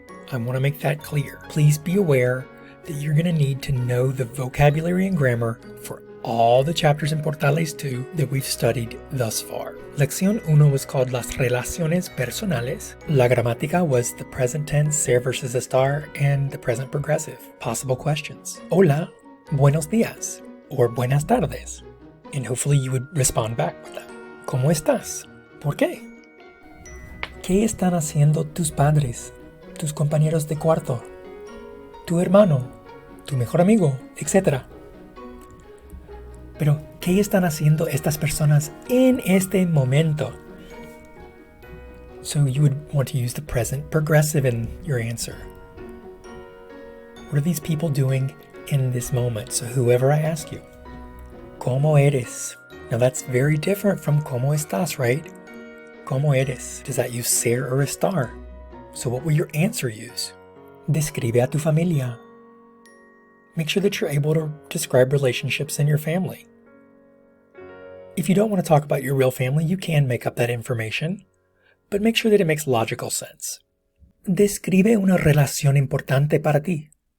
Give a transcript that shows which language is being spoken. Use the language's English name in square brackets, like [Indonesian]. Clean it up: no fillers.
[English] I want to make that clear. Please be aware that you're going to need to know the vocabulary and grammar for all the chapters in Portales 2 that we've studied thus far. Lección 1 was called Las Relaciones Personales. La Gramática was the present tense, ser versus estar, and the present progressive. Possible questions. [Spanish] Hola, buenos días, or buenas tardes. [English] And hopefully you would respond back with that. [Spanish] ¿Cómo estás? ¿Por qué? ¿Qué están haciendo tus padres, tus compañeros de cuarto, tu hermano, tu mejor amigo, etcétera? Pero, ¿qué están haciendo estas personas en este momento? [English] So you would want to use the present progressive in your answer. What are these people doing in this moment? So whoever I ask you, [Spanish] ¿Cómo eres? [English] Now that's very different from [Spanish] ¿Cómo estás?, [English] right? [Spanish] ¿Cómo eres? [English] Does that use ser or estar? So what will your answer use? [Spanish] Describe a tu familia. [English] Make sure that you're able to describe relationships in your family. If you don't want to talk about your real family, you can make up that information, but make sure that it makes logical sense. [Spanish] Describe una relación importante para ti.